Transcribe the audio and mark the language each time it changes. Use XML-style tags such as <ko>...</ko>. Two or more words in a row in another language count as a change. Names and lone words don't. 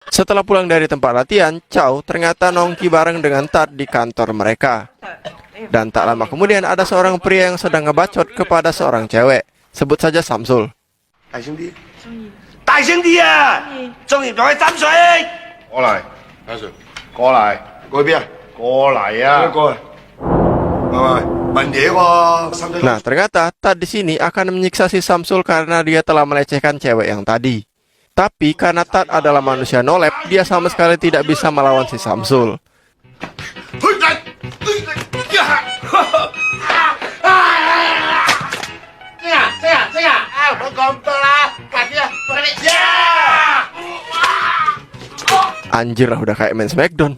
<id>Setelah pulang dari tempat latihan, Chow ternyata nongki bareng dengan Tat di kantor mereka. Dan tak lama kemudian ada seorang pria yang sedang ngebacot kepada seorang cewek. Sebut saja Samsul.</id> <yue>大兄弟，大兄弟啊，中意同佢斟水。過嚟，阿 Sir，過嚟，過去邊啊？過嚟啊！過嚟。喂，問嘢喎。</yue> <id>Nah, ternyata Tat di sini akan menyiksa si Samsul karena dia telah melecehkan cewek yang tadi. Tapi karena Tat adalah manusia nolep, dia sama sekali tidak bisa melawan si Samsul. Anjir lah, udah kayak main Smackdown.</id>